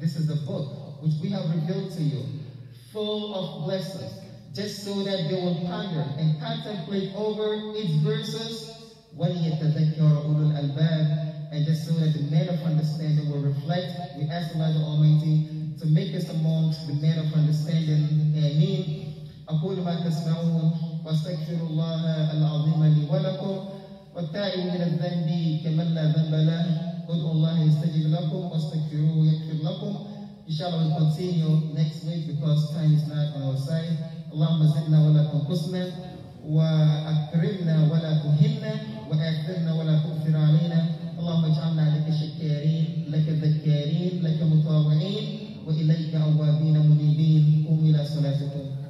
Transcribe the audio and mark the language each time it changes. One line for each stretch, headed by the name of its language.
English: This is the book which we have revealed to you, full of blessings, just so that they will ponder and contemplate over its verses,
Arabic: وَلِيَتَذَكَّرَ أُولُو الْأَلْبَابِ,
English: and just so that the men of understanding will reflect. We ask Allah the Almighty to make us amongst the men of understanding. Ameen.
Arabic: أقول ما تسمعون واستغفر الله العظيم لي ولكم والتائب من الذنب كمن لا ذنب له ادعوا الله يستجيب لكم واستغفروه يغفر لكم.
English: Inshallah, we'll continue next week because time is not on our side.
Arabic: اللهم زدنا ولا تنقصنا وأكرمنا ولا تهنا وآثرنا ولا تؤثر علينا. اللهم اجعلنا لك شكارين لك ذكارين لك مطاوعين وإليك أوابين منيبين. قوموا إلى صلاتكم.